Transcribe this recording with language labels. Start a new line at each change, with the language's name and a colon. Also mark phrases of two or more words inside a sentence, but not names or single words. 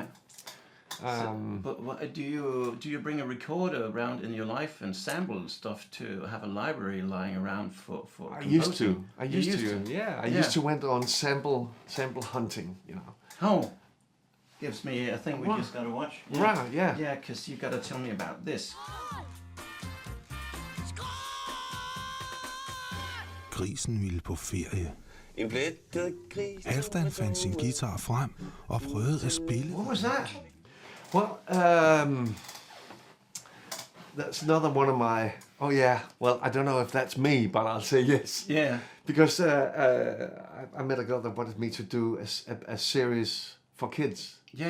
English: But do you bring a recorder around in your life and sample stuff to have a library lying around for I used to. I used to went on sample hunting. Oh, gives me a thing we just gotta watch. Right, yeah. Yeah, because you gotta tell me about this.
Danish: Grisen ville på ferie. En plettet gris. Halfdan fandt sin guitar frem og prøvede at spille.
English: What was that? Well, that's another one of my. Oh yeah. Well, I don't know if that's me, but I'll say yes. Yeah. Because I met a girl that wanted me to do a series for kids. Yeah.